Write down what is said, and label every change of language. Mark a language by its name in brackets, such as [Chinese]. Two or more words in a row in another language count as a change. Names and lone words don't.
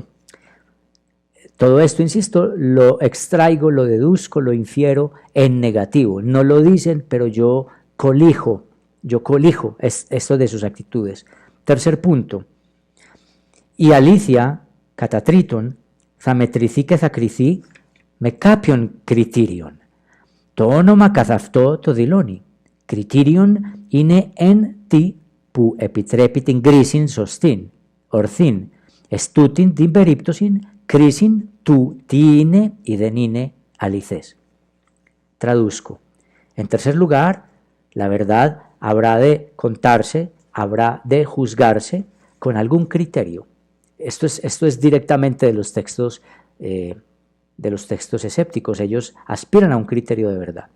[Spanish] Todo esto, insisto, lo extraigo, lo deduzco, lo infiero en negativo. No lo dicen, pero yo colijo esto de sus actitudes. Tercer punto. [Greek] η αλήθεια, κατά τρίτον, θα μετρηθεί και θα κριθεί με κάποιον κριτήριον. Το όνομα καθ' αυτό το δηλώνει. Κριτήριον είναι εν τι που επιτρέπει την κρίση σωστήν, ορθήν. Εστούτην την περίπτωση κρίση του τι είναι ή δεν είναι αληθές. [Spanish] Traduzco. En tercer lugar, la verdad habrá de contarse, habrá de juzgarse con algún criterio. Esto es directamente de los textos escépticos. Ellos aspiran a un criterio de verdad.